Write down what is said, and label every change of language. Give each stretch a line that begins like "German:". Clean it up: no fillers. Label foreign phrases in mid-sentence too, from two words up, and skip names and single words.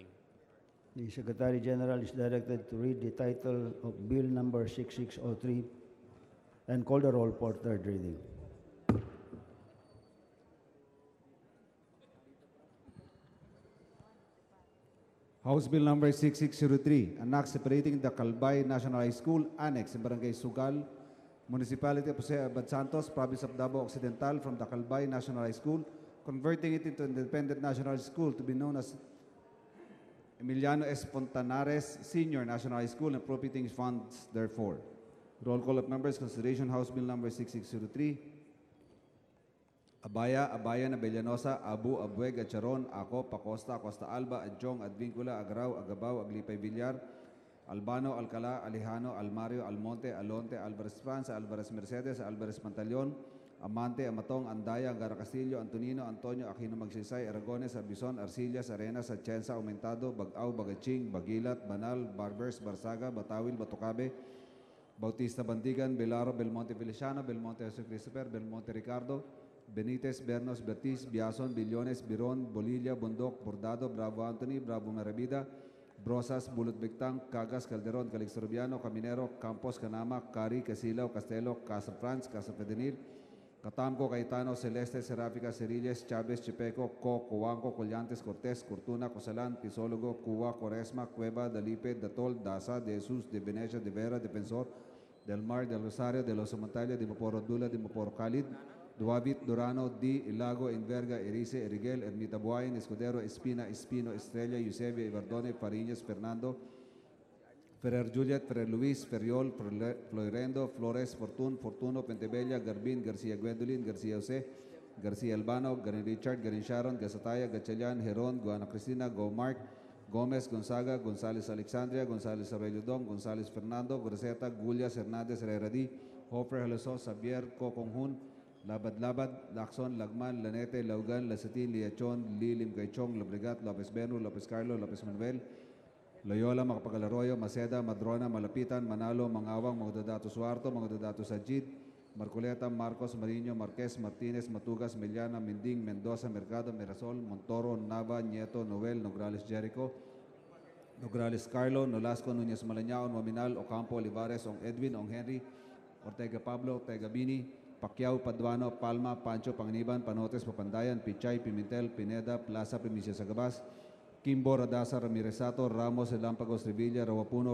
English: The Secretary General is directed to read the title of Bill number 6603 and call the roll for third reading. House Bill number 6603, an act separating the Calbay National High School Annex in Barangay Sugal, Municipality of Jose Abad Santos, Province of Davao Occidental from the Calbay National High School, converting it into an independent national high school to be known as Emiliano S. Fontanares Senior National High School and appropriating funds therefore. Roll call of members, consideration House Bill number 6603. Abaya, Abayan, Abellanosa, Abu, Abueg, Acharon, Ako, Pacosta, Costa Alba, Adjong, Advincula, Agaraw, Agabaw, Aglipay Villar, Albano, Alcala, Alejano, Almario, Almonte, Alonte, Alvarez France, Alvarez Mercedes, Alvarez Pantaleon, Amante, Amatong, Andaya, Angara Castillo, Antonino, Antonio, Aquino Magsaysay, Aragones, Arbizon, Arcillas, Arenas, Atienza, Aumentado, Bagaw, Bagaching, Bagilat, Banal, Barbers, Barsaga, Batawil, Batocabe, Bautista Bandigan, Belaro, Belmonte Feliciano, Belmonte Jose Christopher, Belmonte Ricardo, Benitez, Bernos, Bertiz, Biason, Billones, Biron, Bolilla, Bondok, Bordado, Bravo Anthony, Bravo Marabida, Brosas, Bulot Bictang, Cagas, Calderon, Calixorbiano, Caminero, Campos, Canama, Cari, Casilao, Castelo, Casa Franz, Casa Fedenil, Catamco, Caetano, Celeste, Seráfica, Cerilles, Chávez, Chipeco, Coanco, Collantes, Cortés, Cortuna, Cosalán, Pisólogo, Cuba, Cuaresma, Cueva, Dalipe, Datol, Daza, de Jesús, de Venecia, de Vera, Defensor, del Mar, del Rosario, de los Montalia, de Moporo Dula, de Moporo Khalid, Duavit, Durano, Di, Ilago, Enverga, Erice, Eriguel, Ermita Buain, Escudero, Espina, Espino, Estrella, Eusebio, Ibardone, Fariñas, Fernando, Ferrer Juliet, Ferrer Luis, Ferriol, Floirendo, Flores, Fortuno, Pentebella, Garbin, García Gwendolyn, García José, García Albano, Garin Richard, Garin Sharon, Gasataya, Gatchalian, Heron, Guana Cristina, Go Mark, Gómez, Gonzaga, González Alexandria, González Abeludong, González Fernando, Graceta, Gullias, Hernández, Herreradi, Hofer, Halesos, Xavier, Coconjun, Labad, Lacson, Lagman, Lanete, Laugan, Lasatin, Liachon, Lilim, Gaichong, Lobregat, Lopez Beno, Lopez Carlo, Lopez Manuel, Loyola, Macapagalaroyo, Maceda, Madrona, Malapitan, Manalo, Mangawang, Magdadato Suarto, Magdadato Sajid, Marcoleta, Marcos, Mariño, Marquez, Martínez, Matugas, Meliana, Minding, Mendoza, Mercado, Mirasol, Montoro, Nava, Nieto, Noel, Nograles, Jericho, Nograles, Carlo, Nolasco, Núñez, Malañao, Nominal, Ocampo, Olivares, Ong Edwin, Ong Henry, Ortega Pablo, Ortega Bini, Pacquiao, Paduano, Palma, Pancho, Panganiban, Panotes, Papandayan, Pichay, Pimentel, Pineda, Plaza, Primicia Sagabas, Kimbo, Radasa, Ramiresato, Ramos, Elampagos, Revilla, Rawapuno,